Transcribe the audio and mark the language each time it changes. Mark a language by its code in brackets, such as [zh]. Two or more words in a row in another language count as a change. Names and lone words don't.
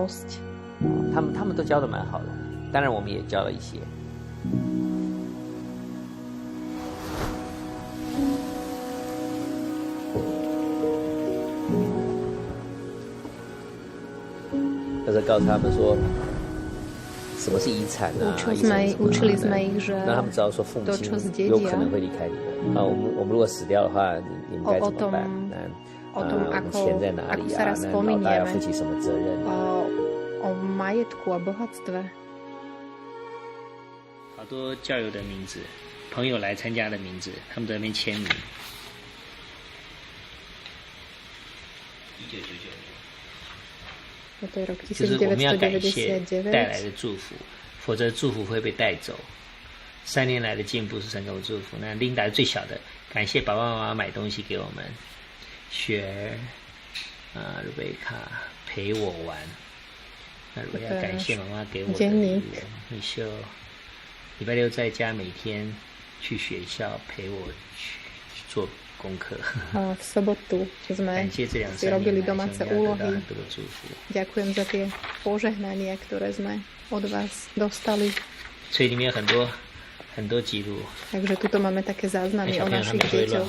[zh] 他们都教的蛮好的，当然我们也教了一些。或者告诉他们说什么是遗产 [sk] učili sme ich, že [zh] 让他们知道说父母亲有可能会离开你们我们如果死掉的话你们该怎么办我们钱在哪里那老大要负起什么责任 [sk] o majetku a bohatstve. [zh] 好多教友的名字，朋友来参加的名字，他们在那边签名。就是我们要感谢带来的祝福，否则祝福会被带走。3年来的进步是神给我祝福。那琳达是最小的，感谢爸爸妈妈买东西给我们，雪儿、瑞贝卡陪我玩， 那我要感谢妈妈给我的语言，你就礼拜六在家每天去学校陪我去做功课. [sk] V sobotu sme si robili domáce úlohy. Ďakujem za tie požehnania, ktoré sme od vás dostali. Takže tuto máme také záznamy o našich deťoch.